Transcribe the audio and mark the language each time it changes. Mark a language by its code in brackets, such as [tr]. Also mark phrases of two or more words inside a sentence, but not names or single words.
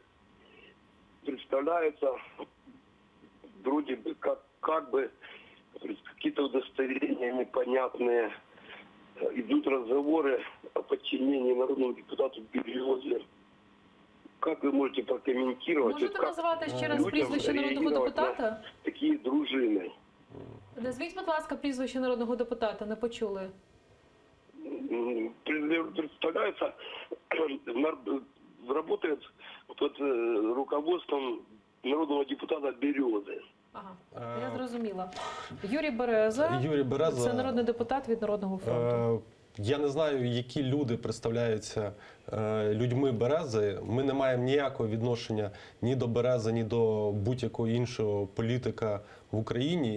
[ru] Представляются вроде бы как бы какие-то удостоверения непонятные. Идут разговоры о подчинении народному депутату Березе. Как вы можете прокомментировать? [uk] Можете назвати ще раз прізвище народного депутата? Такі дружини. Назвіть, будь ласка, прізвище народного депутата, не почули. [ru] представляется, работает под руководством народного депутата Березы. [uk] Ага, я зрозуміла. Юрій Береза, це народний депутат від Народного фронту. Я не знаю, які люди представляються людьми Берези. Ми не маємо ніякого відношення ні до Берези, ні до будь-якого іншого політика в Україні.